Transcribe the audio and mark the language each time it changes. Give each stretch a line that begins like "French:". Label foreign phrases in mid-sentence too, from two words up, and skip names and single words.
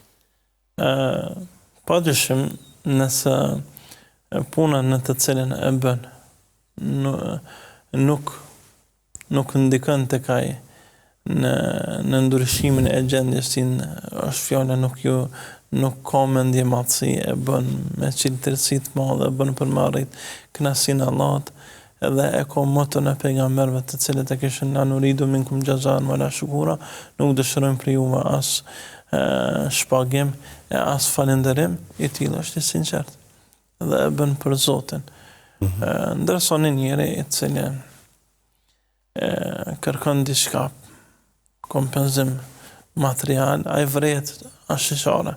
Albanian: Padyshim, nëse puna në të cilën e bën nuk ndikon tek ai në ndryshimin e gjendjes sine, është fjala nuk ka mendje madhësi, e bën me qiltërsi të madhe, e bën për me arrit kënaqësinë e Allahut, edhe e ka motën e pejgamberëve të cilët e kishin
Arabic: لا نريد منكم جزاء ولا شكورا,
Albanian: nuk dëshirojmë për juve as shpagim e as falënderim, i tillë është i sinqert dhe e bën për Zotin. Ndërsa një njeri i cili kërkon diçka, kompenzim material, ai vret ashishare.